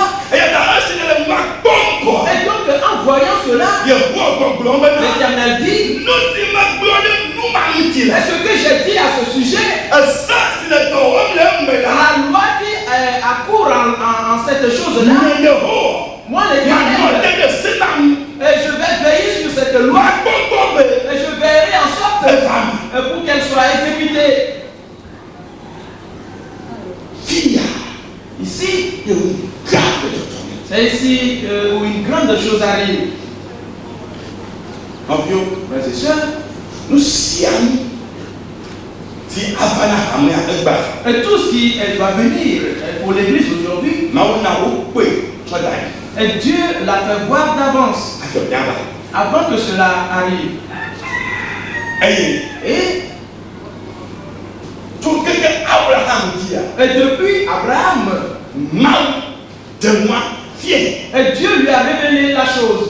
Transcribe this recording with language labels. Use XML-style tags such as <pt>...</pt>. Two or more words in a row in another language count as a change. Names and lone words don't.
<fr>Et donc en voyant cela, l'Éternel dit, et ce que j'ai dit à ce sujet, la loi qui accourt en cette chose-là, moi l'Éternel, et je vais veiller sur cette loi, et je veillerai en sorte pour qu'elle soit exécutée. Ici, c'est ici où une grande chose arrive. Frères et sœurs, nous siamo si avana amea egba et tout ce qui doit venir pour l'église aujourd'hui, Et Dieu l'a fait voir d'avance, avant que cela arrive. Et depuis Abraham, et Dieu lui a révélé la chose.</fr>